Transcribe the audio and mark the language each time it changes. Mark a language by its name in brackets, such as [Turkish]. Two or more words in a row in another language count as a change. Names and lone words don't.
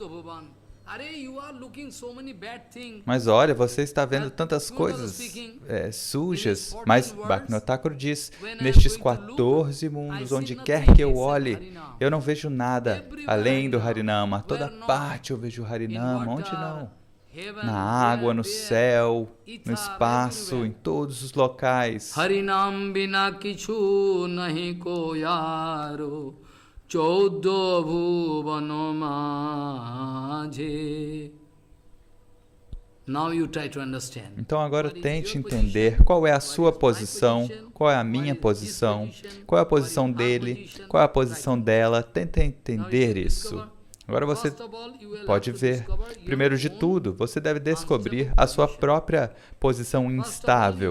[Portuguese] Mas olha, você está vendo tantas coisas sujas, mas Bhaktivinoda Thakur diz, nestes 14 mundos, onde quer que eu olhe, eu não vejo nada além do Harinama. A toda parte eu vejo o Harinama, onde não? Na água, no céu, no espaço, em todos os locais. [Bangla] হরিনাম বিনা কিছু নাহি কয়রো, চোদ্দ ভুবনো মাঝে. [Portuguese] Então agora tente entender qual é a sua posição, qual é a minha posição, qual é a posição dele, qual é a posição dela. Tente entender isso. Agora você pode ver. Primeiro de tudo, você deve descobrir a sua própria posição instável.